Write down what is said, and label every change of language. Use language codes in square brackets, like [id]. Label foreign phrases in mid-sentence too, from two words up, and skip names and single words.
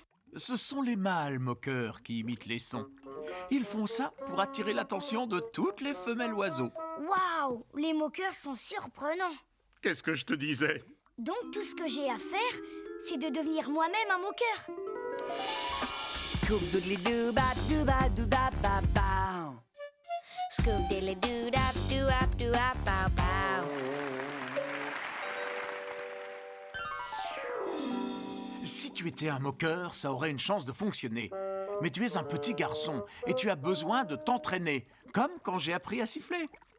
[fr] Ce sont les mâles moqueurs qui imitent les sons. Ils font ça pour attirer l'attention de toutes les femelles oiseaux. Waouh, les moqueurs sont surprenants. Qu'est-ce que je te disais? Donc tout ce que j'ai à faire, c'est de devenir moi-même un moqueur. Scoop doodly doo bap bap bow. Scoop diddly doo dap bow bow. Si tu étais un moqueur, ça aurait une chance de fonctionner. Mais tu es un petit garçon et tu as besoin de t'entraîner, comme quand j'ai appris à siffler.